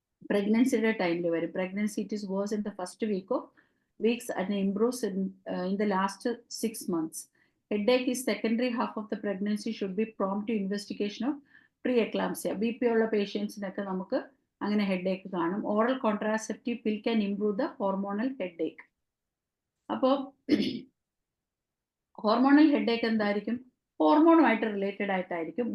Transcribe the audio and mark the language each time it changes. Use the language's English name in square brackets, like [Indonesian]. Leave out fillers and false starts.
[Malayalam] പ്രഗ്നൻസിയുടെ ടൈമിൽ വരും. [English] Pregnancy it is worse in the first weeks and improves in the last 6 months. Headache is secondary half of the pregnancy, should be prompt to investigation of pre-eclampsia. [Malayalam] BP ഉള്ള പേഷ്യൻസിനൊക്കെ നമുക്ക് അങ്ങനെ headache കാണും. [English] Oral contraceptive pill can improve the hormonal headache. [Malayalam] അപ്പോൾ hormonal headache എന്തായിരിക്കും, ഹോർമോണുമായിട്ട് related ആയിട്ടായിരിക്കും.